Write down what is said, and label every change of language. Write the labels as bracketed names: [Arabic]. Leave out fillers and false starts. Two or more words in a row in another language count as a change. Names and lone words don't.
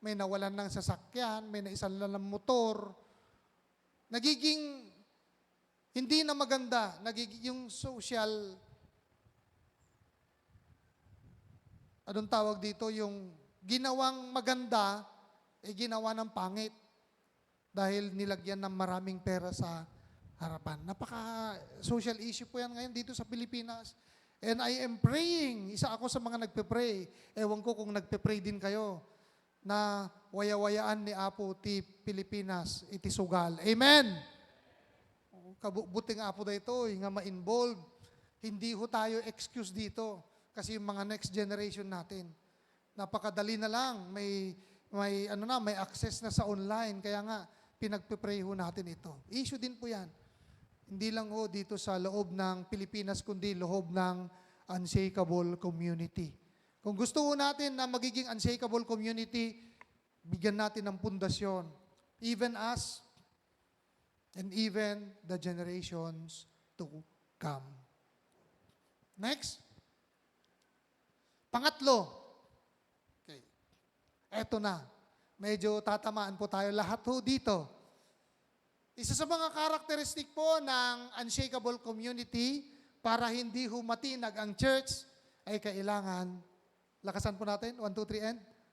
[Filipino] may nawalan ng sasakyan, may naisalan ng motor. Nagiging hindi na maganda, nagiging yung social, anong tawag dito, yung ginawang maganda, ginawa ng pangit dahil nilagyan ng maraming pera sa harapan. Napaka-social issue po yan ngayon dito sa Pilipinas. [English] And I am praying, [Filipino] isa ako sa mga nagpe-pray. Ewan ko kung nagpe-pray din kayo, [Iloko] na waya-wayaan ni Apo ti Pilipinas, iti sugal. [Filipino] Amen! [Iloko] Kabuting Apo na ito, nga ma-involve. [Filipino] Hindi ho tayo excuse dito, kasi yung mga [English] next generation [Filipino] natin, napakadali na lang, may access na sa online, kaya nga, pinagpe-pray ho natin ito. Issue din po yan. Hindi lang ho dito sa loob ng Pilipinas, kundi loob ng [English] unshakable community. [Filipino] Kung gusto ho natin na magiging [English] unshakable community, [Filipino] bigyan natin ng pundasyon. [English] Even us, and even the generations to come. [Filipino] Next. Pangatlo. Okay. Eto na. Medyo tatamaan po tayo lahat ho dito. Isa sa mga karakteristik po ng [English] unshakable community [Filipino] para hindi humatinag ang church ay kailangan, lakasan po natin, 1, 2, 3, and?